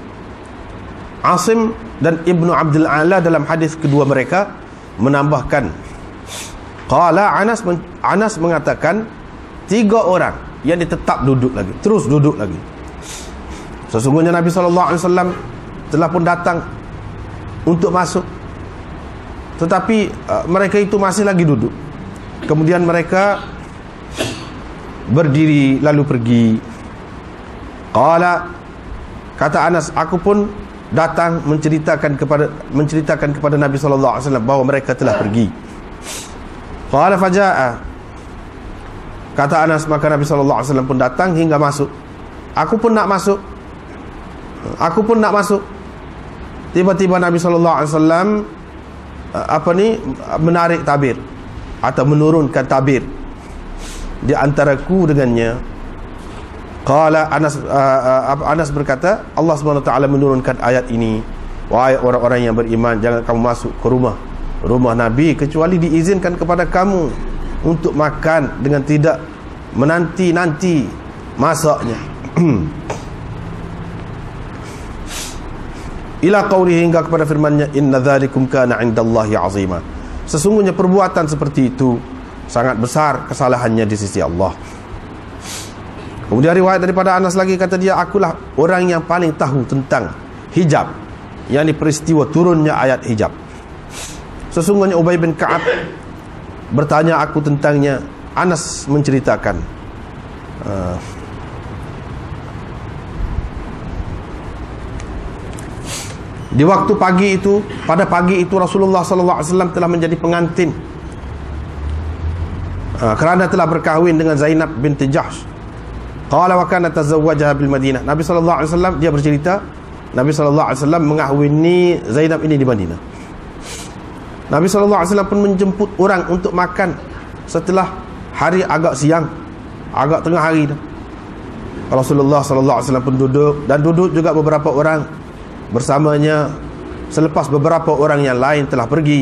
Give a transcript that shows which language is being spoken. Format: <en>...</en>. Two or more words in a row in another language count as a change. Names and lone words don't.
<ms>Asim dan Ibnu Abdul A'la dalam hadis kedua mereka menambahkan, qala, Anas mengatakan, 3 orang yang tetap duduk lagi, terus duduk lagi. Sesungguhnya Nabi SAW telah pun datang untuk masuk, tetapi mereka itu masih lagi duduk. Kemudian mereka berdiri lalu pergi. Qala, kata Anas, aku pun datang menceritakan kepada Nabi SAW bahawa mereka telah pergi.</ms> <ar>قال فجاء,</ar> <ms>kata Anas, maka Nabi SAW pun datang hingga masuk. Aku pun nak masuk. Tiba-tiba Nabi SAW menarik tabir atau menurunkan tabir di antaraku dengannya. Qala, Anas berkata, Allah SWT menurunkan ayat ini, wahai orang-orang yang beriman, jangan kamu masuk ke rumah Nabi kecuali diizinkan kepada kamu untuk makan dengan tidak menanti-nanti masaknya.</ms> <ar>إلى قوله,</ar> <ms>hingga kepada firman-Nya,</ms> <ar>إن ذلكم كان عند الله عظيما.</ar> <ms>Sesungguhnya perbuatan seperti itu sangat besar kesalahannya di sisi Allah. Kemudian riwayat daripada Anas lagi, kata dia, akulah orang yang paling tahu tentang hijab, yakni peristiwa turunnya ayat hijab. Sesungguhnya Ubay bin Ka'ab bertanya aku tentangnya. Anas menceritakan, di waktu pagi itu, pada pagi itu Rasulullah SAW telah menjadi pengantin kerana telah berkahwin dengan Zainab binti Jahsh.</ms> <ar>قال وكان تزوجها بالمدينة.</ar> <ms>Nabi SAW, dia bercerita, Nabi SAW mengahwini Zainab ini di Madinah. Nabi SAW pun menjemput orang untuk makan setelah hari agak siang, agak tengah hari dah. Rasulullah SAW pun duduk, dan duduk juga beberapa orang bersamanya selepas beberapa orang yang lain telah pergi.</ms>